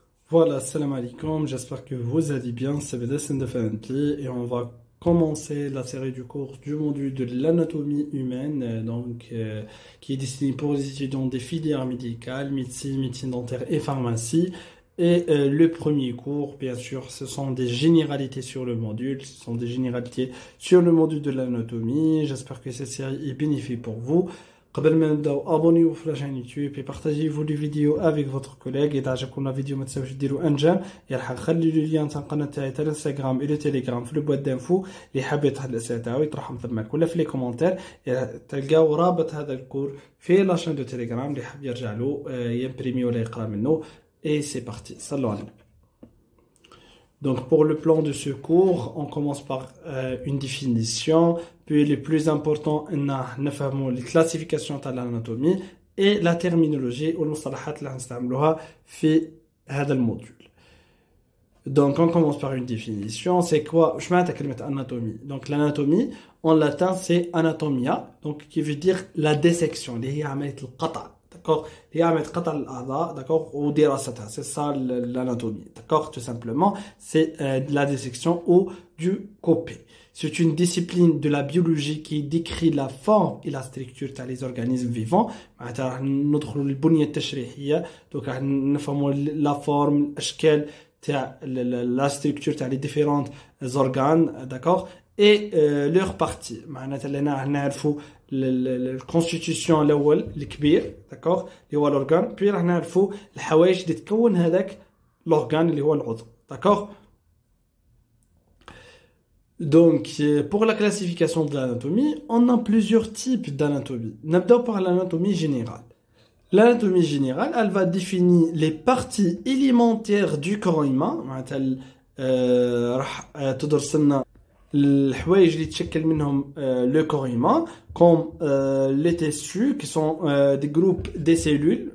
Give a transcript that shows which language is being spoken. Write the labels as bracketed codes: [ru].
[fr] Voilà, salam alaikum, j'espère que vous allez bien, c'est BDS Indefinitely et on va commencer la série du cours du module de l'anatomie humaine, qui est destiné pour les étudiants des filières médicales, médecine dentaire et pharmacie. Le premier cours, bien sûr, ce sont des généralités sur le module, ce sont des généralités sur le module de l'anatomie. J'espère que cette série est bénéfique pour vous. [ar] قبل ما نبداو [fr] abonnez-vous [ar] في [fr] la chaîne YouTube et partagez-vous les vidéos avec votre collègue. [ar] إذا عجبكم la vidéo ما تنساوش ديروا ان جيم. يلحق خلي لي ليان تاع القناه تاعي تاع الانستغرام الى تيليجرام في البواد دانفو اللي حاب يطرح الاسئله تاعو يطرحهم تماك ولا في لي كومونتير. تلقاو رابط هذا الكور في لا شين دو تيليجرام اللي حاب يرجع له يمبريمي ولا يقرا منه. [fr] Et c'est parti. Salut. Donc pour le plan de ce cours, on commence par une définition, puis le plus important, on les classifications de l'anatomie et la terminologie ou [ar] المصطلحات اللي هنستعملوها في هذا الموديول. [fr] Donc on commence par une définition, c'est quoi je [ar] معناتها كلمة [fr] anatomie. Donc l'anatomie en latin c'est anatomia, donc qui veut dire la dissection, [ar] اللي هي عملية القطع. [fr] D'accord, il y a [ar] قطع الأعضاء, [fr] d'accord, ou [ar] دراستها, [fr] c'est ça l'anatomie, d'accord, tout simplement, c'est de la dissection ou du coupé. C'est une discipline de la biologie qui décrit la forme et la structure des organismes vivants. [ar] معناتها ندخلوا للبنية التشريحية, [fr] donc [ar] نفهموا [fr] la forme, [ar] الأشكال تاع [fr] la structure [ar] تاع [fr] les différents organes, d'accord, et leur partie. [ar] معناتها اللي نعرفوا الكونستيتيوشن الاول الكبير, داكوغ, اللي هو الاورغان, بي راح نعرفوا الحوايج اللي تكون هذاك الاورغان اللي هو العضو, داكوغ. [fr] Donc pour la classification de l'anatomie, on a plusieurs types d'anatomie. [ar] نبداو [fr] par l'anatomie générale. L'anatomie générale, elle va définir les parties élémentaires du corps humain. [ar] معناتها راح تدرس لنا الحوايج اللي تشكل منهم [fr] le corps humain, comme les tissus qui sont des groupes des cellules.